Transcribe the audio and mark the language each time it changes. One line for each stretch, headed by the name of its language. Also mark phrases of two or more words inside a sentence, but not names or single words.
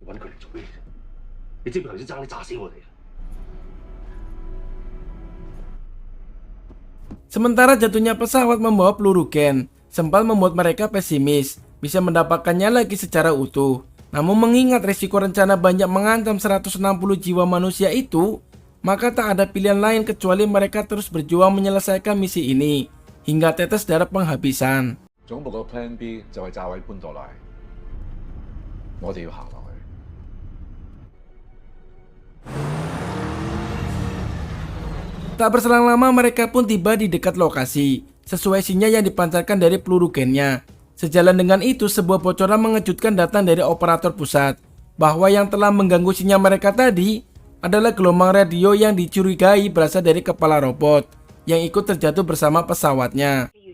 Indonesian: Sementara jatuhnya pesawat membawa peluru gen, sempat membuat mereka pesimis bisa mendapatkannya lagi secara utuh. Namun mengingat risiko rencana banyak mengancam 160 jiwa manusia itu, maka tak ada pilihan lain kecuali mereka terus berjuang menyelesaikan misi ini hingga tetes darah penghabisan.
English: Plan B
Cantonese: 就係炸毀潘多拉，我哋要行落去。
Indonesian: Tak berselang lama mereka pun tiba di dekat lokasi, sesuai sinyal yang dipancarkan dari peluru gennya. Sejalan dengan itu, sebuah bocoran mengejutkan datang dari operator pusat, bahwa yang telah mengganggu sinyal mereka tadi adalah gelombang radio yang dicurigai berasal dari kepala robot yang ikut terjatuh bersama pesawatnya.